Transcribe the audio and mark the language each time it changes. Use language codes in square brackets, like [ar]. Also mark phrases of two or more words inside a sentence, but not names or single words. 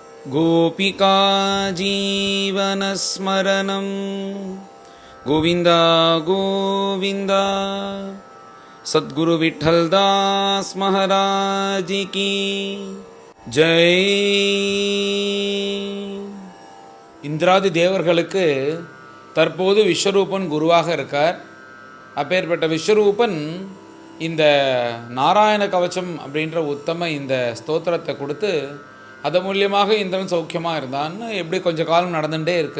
[sa] गोपिका जीवनस्मरणं गोविन्द गोविन्द सद्गुरु विठ्ठलदास महाराज की जय. [ta] இந்திராதி தேவர்களுக்கு தற்போது விஸ்வரூபன் குருவாக இருக்கார். அப்பேற்பட்ட விஸ்வரூபன் இந்த நாராயண கவச்சம் அப்படின்ற உத்தம இந்த ஸ்தோத்திரத்தை கொடுத்து அது மூலியமாக இந்திரன் சௌக்கியமாக இருந்தான்னு எப்படி கொஞ்ச காலம் நடந்துகிட்டே இருக்குது.